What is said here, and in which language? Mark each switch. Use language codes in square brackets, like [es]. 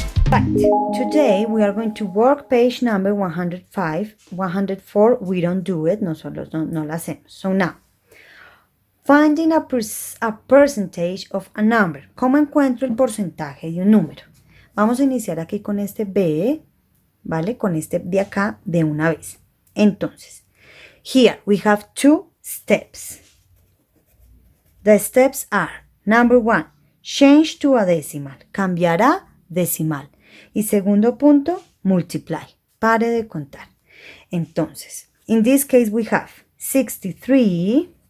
[en] But today we are going to work page number 105. 104, we don't do it, no la hacemos. So now, finding a percentage of a number. [es] ¿Cómo encuentro el porcentaje de un número? Vamos a iniciar aquí con este B, ¿vale? Con este de acá de una vez. [en] Entonces, here we have two steps. The steps are, number one, change to a decimal. [es] Cambiar a decimal. Y segundo punto, [en] multiply. [es] Pare de contar. [en] Entonces, in this case we have 63%.